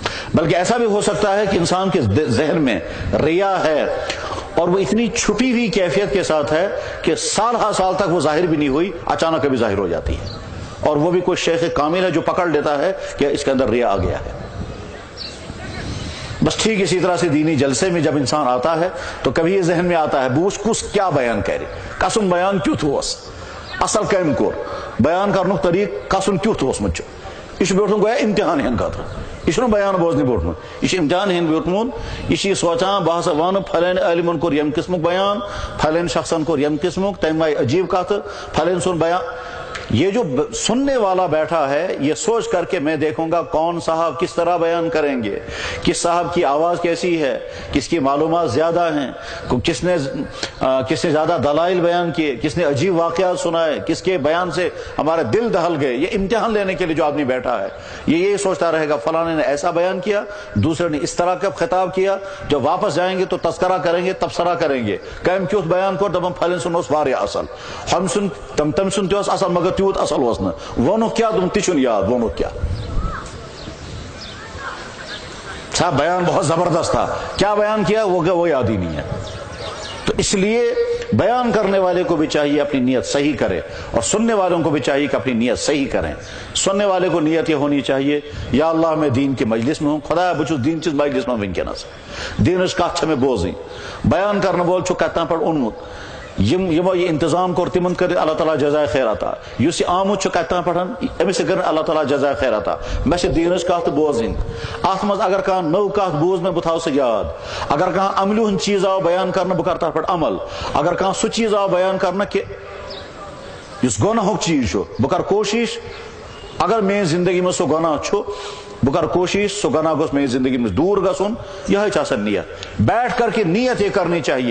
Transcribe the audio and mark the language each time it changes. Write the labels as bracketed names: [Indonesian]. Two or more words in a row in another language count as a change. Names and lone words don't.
[Urdu] بلکہ ایسا بھی ہو سکتا ہے کہ انسان کے ذہن میں ریا ہے اور وہ اتنی چھپی ہوئی کیفیت کے ساتھ ہے کہ سال ہا سال تک وہ ظاہر بھی نہیں ہوئی، اچانک کبھی ظاہر ہو جاتی ہے، اور وہ بھی کوئی شیخ کامل ہے جو پکڑ لیتا ہے کہ اس کے اندر ریا آ گیا ہے۔ بس ٹھیک اسی طرح سے دینی جلسے میں جب انسان آتا ہے تو کبھی یہ ذہن میں آتا ہے [Kashmiri] بوش کس کیا بیان کرے، قسم بیان کیُتھ اوس، اصل کم کور بیان کرنک طریق قسم کیُتھ اوس مجھ یہ بیٹھن گویا امتحان ہند خاطر، یہ بیان بوزن بیوٹمت، یہ امتحان ہند بیوٹمت، یہ سوچان بہ ہسا ون پھلین عالمن کور یم قسمک بیان، پھلین شخصن کور یم قسمک، تمہ آئی عجیب کت، پھلین سن بیان۔ [Urdu] یہ جو سننے والا بیٹھا ہے یہ سوچ کر کے میں دیکھوں گا کون صاحب کس طرح بیان کریں گے، کس صاحب کی آواز کیسی ہے، کس کی معلومات زیادہ ہیں، کس نے زیادہ دلائل بیان کیے، کس نے عجیب واقعات سنائے، کس کے بیان سے ہمارے دل دہل گئے۔ یہ امتحان لینے کے لیے جو آدمی بیٹھا ہے یہ سوچتا رہے گا فلانے نے ایسا بیان کیا، دوسرے نے اس طرح کا خطاب کیا، جب واپس جائیں گے تو تذکرہ کریں گے، تبصرہ کریں گے، [Kashmiri] کم کیوت بیان کو دپن پھلن سن اس واریاہ اصل، ہم سن تم سن تہ اصل مگر تیوت اصل اوس نہ، وونو کیا تم تہ یاد، [Urdu] وونو کیا صاحب بیان بہت زبردست تھا، کیا بیان کیا وہ یاد ہی نہیں ہے۔ تو اس لیے بیان کرنے والے کو بھی چاہیے اپنی نیت صحیح کرے، اور سننے والوں کو بھی چاہیے کہ اپنی نیت صحیح کریں۔ سننے والے کو نیت یہ ہونی چاہیے یا اللہ میں دین کے مجلس میں ہوں، [Kashmiri] خدا بچ دین چیز مجلس میں ونکینس دینش کت میں بوزیں، بیان کرنے وول چھ کتنا پہ اونمت، یمو یہ انتظام کور تمن کر اللہ تعالیٰ جزائے خیر عطا، اس آمت کتنا پہ امس کر اللہ تعالیٰ جزائے خیر عطا، میں دینش کت بوزن، ات مز اگر کھانا نو کت بوز میں بہ تھاو سہ یاد، اگر کھانا عملی ہند چیز آو بیان کرنا بہ کر تر پہ عمل، اگر کھانا سہ چیز آو بیان کرنا کہ اس گناہ چیز بہ کر کوشش، اگر میری زندگی میں سہ گناہ بہ کر کوشش سہ گناہ گوس میری زندگی میں دور گژھن، [Urdu] یہ نیت، بیٹھ کر کے نیت یہ کرنی چاہیے